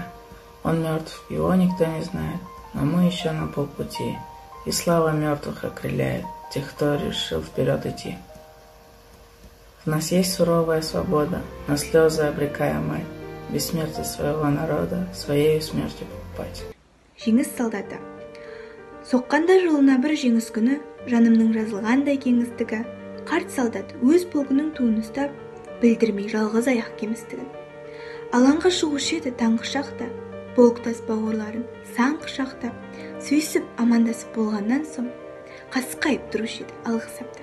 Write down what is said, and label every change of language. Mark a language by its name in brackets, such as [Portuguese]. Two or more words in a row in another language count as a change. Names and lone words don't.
[Russian] Он мертв, его никто не знает, но мы еще на полпути, и слава мертвых окрыляет тех, кто решил вперед идти. В нас есть суровая свобода, на слезы обрекая мать, бессмертие своего народа своей смертью покупать. [Kazakh] Жеңіс солдаты. Соққанда жылына бір жеңіс күні, жанымның жазылғандай кеңістігі, қарт солдат өз полкының туын ұстап, білдірмей жалғыз аяқ кемістігін. Алаңға шығушы еді таңғы шақта, полктас бауырларын сан құшақтап, сөйсіп амандасып болғаннан соң, қасқайып тұрушы еді алғы сапта.